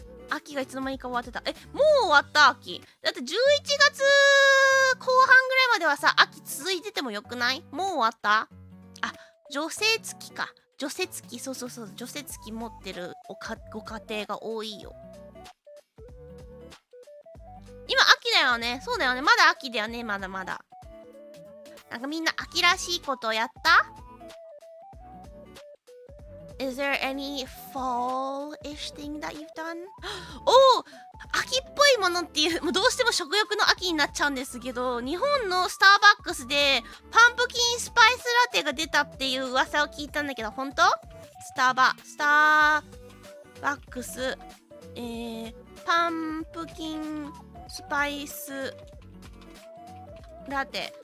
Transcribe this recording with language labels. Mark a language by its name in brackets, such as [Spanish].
[Japanese] 秋がいつの間にか終わってた。もう終わった秋。だって11月後半ぐらいまではさ、秋続いててもよくない？もう終わった？除雪機か。除雪機、そう。除雪機持ってるご家庭が多いよ。今秋だよね。そうだよね。まだ秋だよね。まだまだ。なんかみんな秋らしいことをやった？ [English] Is there any fall-ish thing that you've done? [Japanese] 秋っぽいものっていう、もうどうしても食欲の秋になっちゃうんですけど、日本のスターバックスでパンプキンスパイスラテが出たっていう噂を聞いたんだけど、本当？スターバックス、パンプキンスパイスラテ。